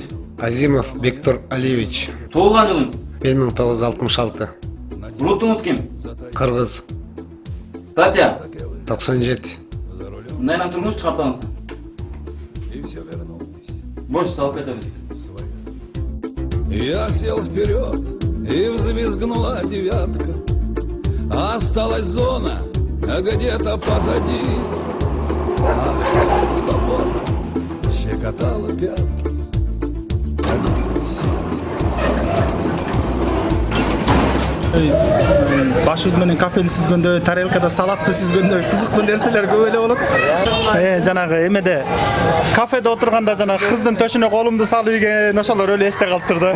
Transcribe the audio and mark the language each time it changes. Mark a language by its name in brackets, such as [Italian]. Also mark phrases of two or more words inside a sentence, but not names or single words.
[Kyrgyz] Азимов Виктор Алиевич. Туулган жылыңыз? 1966. Урутуңуз ким? Кыргыз. Статья? 97. Мындайынан турмуш чыгартаңыз. Больше салып кетебиз. [Russian] Я сел вперед, и взвизгнула девятка. Осталась зона, а где-то позади. Ах, как свобода щекотала пятки. [Kyrgyz] Башыбыз менен кафени сүзгөндө, тарелкада салатты сүзгөндө кызыктуу нерселер көп эле болот. Жанагы эмеде кафеде отурганда жанагы кыздын төшүнө колумду салып ийген ошолор эле эсте калыптыр да.